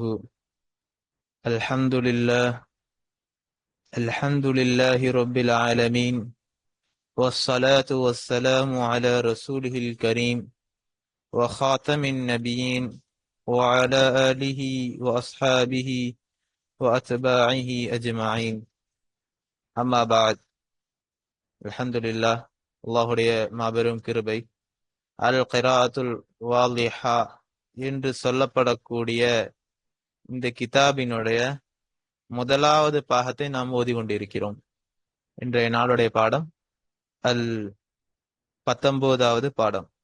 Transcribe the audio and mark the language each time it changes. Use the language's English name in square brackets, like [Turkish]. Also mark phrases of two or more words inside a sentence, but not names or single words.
[Arabic] الحمد لله الحمد لله رب العالمين، والصلاة والسلام على رسوله الكريم وخاتم النبيين وعلى آله وأصحابه وأتباعه أجمعين. أما بعد. الحمد لله. [Tamil] அல்லாஹுடைய மாபெரும் கிருபை, அல் கிராஅத்துல் வாலிஹா என்று சொல்லப்படக்கூடிய இந்த கிதாபினுடைய முதலாவது பாகத்தை நாம் ஓதி கொண்டிருக்கிறோம். இன்றைய நாளுடைய பாடம் அல் 19வது பாடம்.